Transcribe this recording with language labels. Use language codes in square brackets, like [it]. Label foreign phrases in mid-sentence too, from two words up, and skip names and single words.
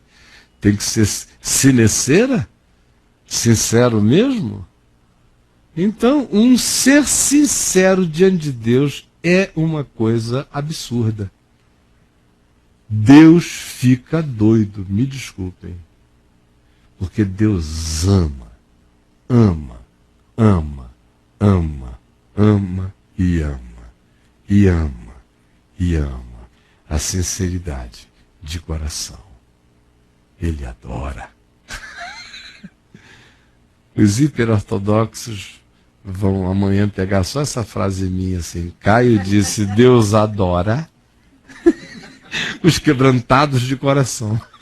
[pt] Tem que ser sineceira, sincero mesmo. Então, um ser sincero diante de Deus é uma coisa absurda. Deus fica doido, me desculpem. Porque Deus ama, ama, ama, ama, ama e ama, e ama, e ama a sinceridade de coração. Ele adora. Os hiperortodoxos vão amanhã pegar só essa frase minha assim. Caio disse, Deus adora os quebrantados de coração.